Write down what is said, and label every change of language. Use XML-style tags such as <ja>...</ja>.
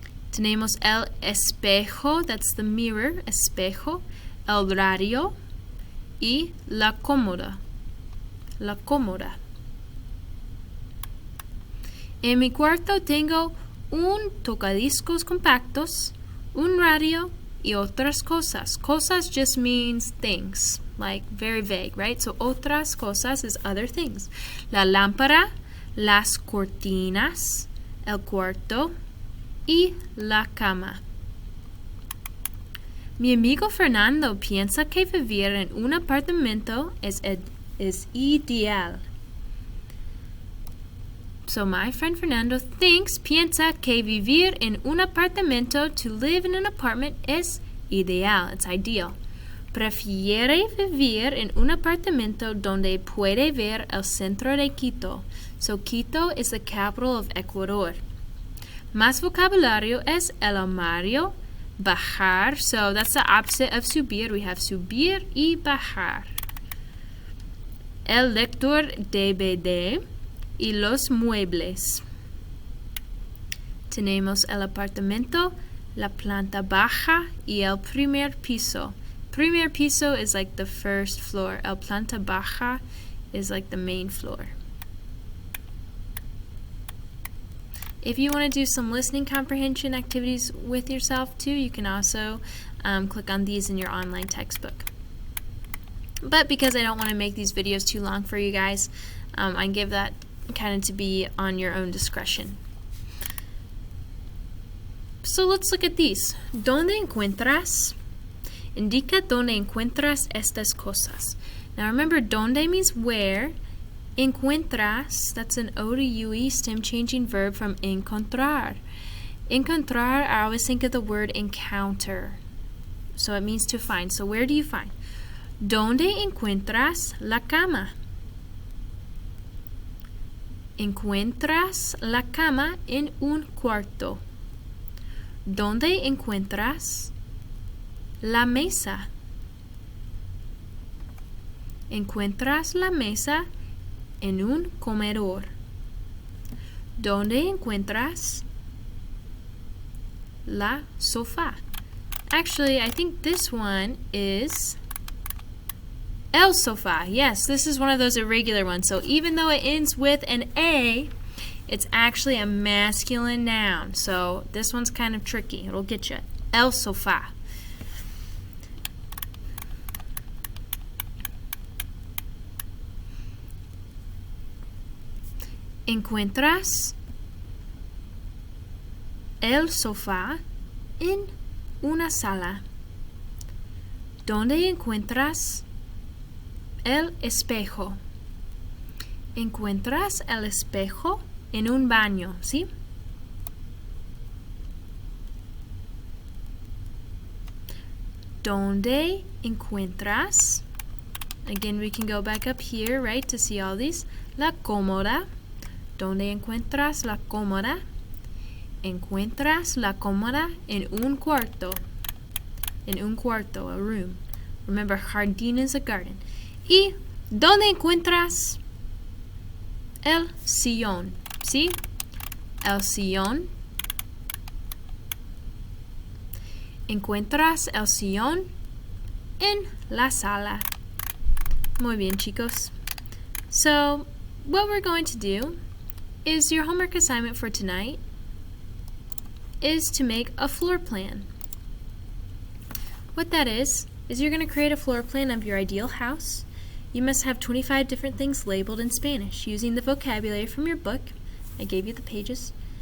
<es>Tenemos el espejo,</es> <en>that's the mirror,</en> <es>espejo, el radio y la cómoda. La cómoda. En mi cuarto tengo un tocadiscos compactos, un radio, y otras cosas.</es> <en>Cosas just means things, like very vague, right? So otras cosas is other things.</en> <es>La lámpara, las cortinas, el cuarto, y la cama. Mi amigo Fernando piensa que vivir en un apartamento es ideal.</es> <en>So my friend Fernando</en> <es>piensa que vivir en un apartamento,</es> <en>to live in an apartment,</en> <es>es ideal,</es> <en>it's ideal.</en> <es>Prefiere vivir en un apartamento donde puede ver el centro de Quito.</es> <en>So Quito is the capital of Ecuador.</en> <es>Más vocabulario es el armario, bajar.</es> <en>So that's the opposite of subir. We have</en> <es>subir y bajar. El lector DVD y los muebles. Tenemos el apartamento, la planta baja y el primer piso.</es> <en>Primer piso is like the first floor. El planta baja is like the main floor. If you want to do some listening comprehension activities with yourself too, you can also click on these in your online textbook. But because I don't want to make these videos too long for you guys, I give that kind of to be on your own discretion. So let's look at these.</en> <es>¿Dónde encuentras? Indica dónde encuentras estas cosas.</es> <en>Now remember, donde means where. Encuentras, that's an O to UE stem changing verb from encontrar. Encontrar, I always think of the word encounter. So it means to find. So where do you find?</en> <es>¿Dónde encuentras la cama? Encuentras la cama en un cuarto. ¿Dónde encuentras la mesa? Encuentras la mesa en un comedor. ¿Dónde encuentras la sofá?</es> <en>Actually, I think this one is el sofá. Yes, this is one of those irregular ones. So even though it ends with an A, it's actually a masculine noun. So this one's kind of tricky. It'll get you. El sofá.</en> <es>Encuentras el sofá en una sala. ¿Dónde encuentras el espejo? Encuentras el espejo en un baño, ¿sí? ¿Dónde encuentras?</es> <en>Again, we can go back up here, right, to see all these.</en> <es>La cómoda. ¿Dónde encuentras la cómoda? Encuentras la cómoda en un cuarto. En un cuarto,</es> <en>a room. Remember, jardín is a garden.</en> <es>¿Y dónde encuentras el sillón? ¿Sí? El sillón. Encuentras el sillón en la sala. Muy bien, chicos.</es> <en>So, what we're going to do is your homework assignment for tonight is to make a floor plan. What that is you're going to create a floor plan of your ideal house. You must have 25 different things labeled in Spanish using the vocabulary from your book. I gave you the pages.</en>